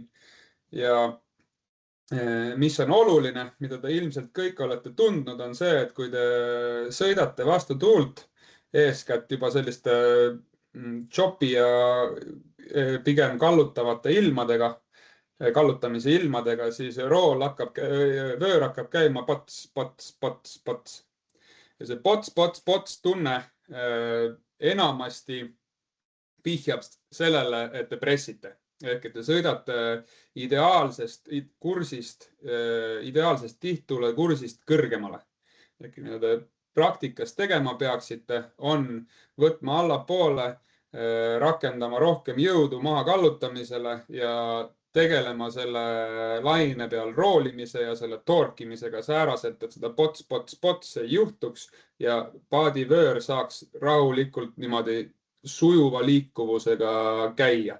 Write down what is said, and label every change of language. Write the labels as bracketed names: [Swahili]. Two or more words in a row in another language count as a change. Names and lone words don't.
[Estonian] Ja mis on oluline, mida te ilmselt kõik olete tundnud, on see, et kui te sõidate vastu tuult, eeskätt juba selliste chopi ja pigem kallutavate ilmadega, kallutamise ilmadega, siis vöör hakkab käima pots, pots, pots, pots. Ja see pots, pots, pots tunne enamasti pihjab sellele, et te pressite. Ehk et te sõidate ideaalsest kursist, ideaalsest tihttuule kursist kõrgemale. Ehk mida praktikas tegema peaksite, on võtma allapoole, rakendama rohkem jõudu maha kallutamisele ja tegelema selle laine peal roolimise ja selle torkimisega sääraselt, et seda pots ei juhtuks ja paadivöör saaks rahulikult niimoodi sujuva liikuvusega käia.